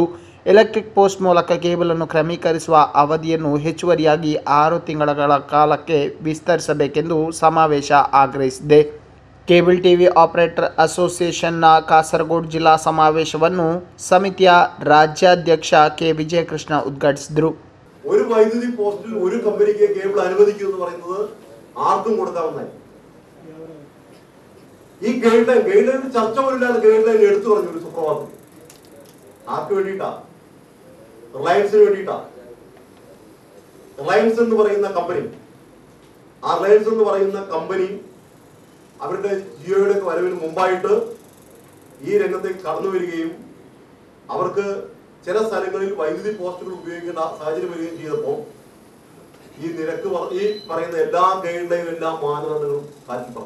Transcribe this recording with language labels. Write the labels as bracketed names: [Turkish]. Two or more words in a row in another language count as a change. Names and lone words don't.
[English] electric post [Kannada] ಮೂಲಕ ಕೇಬಲನ್ನು ಕ್ರಮೀಕರಿಸುವ ಅವಧಿಯನ್ನು ಹೆಚ್ಚುವರಿಯಾಗಿ 6 ತಿಂಗಳ ಕಾಲಕ್ಕೆ ವಿಸ್ತರಿಸಬೇಕೆಂದು ಸಮಾವೇಶ ಆಗ್ರಹಿಸಿದೆ. ಕೇಬಲ್ ಟಿವಿ ಆಪರೇಟರ್ ಅಸೋಸಿಯೇಷನ್ನ ಕಾಸರಗೋಡು ಜಿಲ್ಲಾ ಸಮಾವೇಶವನ್ನು ಸಮಿತಿಯ ರಾಜ್ಯಾಧ್ಯಕ್ಷ ಕೆ ವಿಜಯಕೃಷ್ಣ ಉದ್ಘಾಟಿಸಿದರು. [Malayalam] ഒരു വൈദ്യുതി പോസ്റ്റിൽ ഒരു കമ്പനിക്ക് കേബിൾ അനുവദിക്കൂ എന്ന് പറയുന്നത് ആർക്കും കൊടുക്കാവുന്നതാണ്. ഈ ഗൈഡ് ലൈൻ ചർച്ച പോലില്ലാതെ ഗൈഡ് ലൈൻ എടുത്തു പറഞ്ഞു ഒരു സുപ്രഭാതത്തിൽ. ആർക്ക് വേണ്ടിയിട്ടാ? റിലയൻസിന് വേണ്ടിയിട്ടാ. റിലയൻസ് എന്ന് പറയുന്ന കമ്പനി, ആ റിലയൻസ് എന്ന് പറയുന്ന കമ്പനി അവരുടെ ജിയോയുടെ വരവിന് മുമ്പായിട്ട് ഈ രംഗത്തേക്ക് കടന്നു വരികയും അവർക്ക് ചില സ്ഥലങ്ങളിൽ വൈദ്യുതി പോസ്റ്റുകൾ ഉപയോഗിക്കേണ്ട സാഹചര്യം വരികയും ചെയ്തപ്പോൾ ഈ നിരക്ക് ഈ പറയുന്ന എല്ലാ ഗൈഡ് ലൈനും എല്ലാ മാനദണ്ഡങ്ങളും കാറ്റി പറഞ്ഞു.